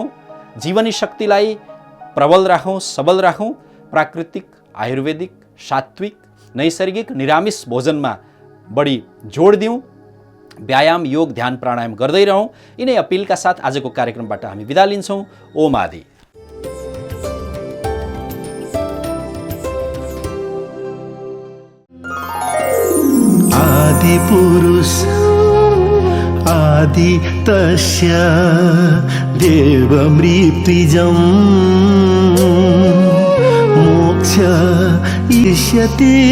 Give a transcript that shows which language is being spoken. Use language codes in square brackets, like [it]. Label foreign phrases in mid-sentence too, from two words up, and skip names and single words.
[ne] जीवनी शक्तिलाई प्रबल राखौँ, सबल राखौँ। प्राकृतिक, आयुर्वेदिक, सात्विक, नैसर्गिक, निरामिष भोजनमा बढी जोड दिउँ। व्यायाम, योग, ध्यान, प्राणायाम गर्दै रहौँ। यिनै अपिलका साथ आजको कार्यक्रमबाट हामी बिदा लिन्छौँ। [sa] ओम आदि। आदि पुरुष आदि तस्य देवमृत्युजम् मोक्ष इष्यति